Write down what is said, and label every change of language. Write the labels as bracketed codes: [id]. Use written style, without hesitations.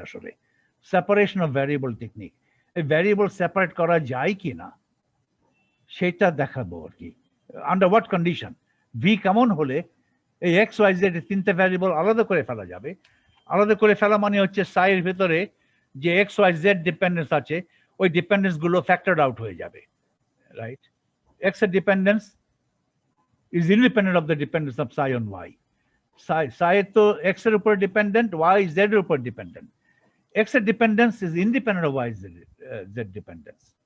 [bn] আসলে separation of variable technique, এই variable separate করা যায় কি না সেটা দেখাবো আর কি। আন্ডার হোয়াট কন্ডিশন, ভি কেমন হলে এই এক্স ওয়াই জেড 3টে ভ্যারিয়েবল আলাদা করে ফেলা যাবে। আলাদা করে ফেলা মানে হচ্ছে সাইয়ের ভেতরে যে এক্স ওয়াই জেড ডিপেন্ডেন্স আছে ওই ডিপেন্ডেন্স গুলো ফ্যাক্টরড আউট হয়ে যাবে, রাইট? [en] X এর dependence is independent of the dependence of psi on y. [bn] Psi to x এর উপর ডিপেন্ডেন্ট, y z এর উপর ডিপেন্ডেন্ট। [en] x এর dependence is independent of y z dependence.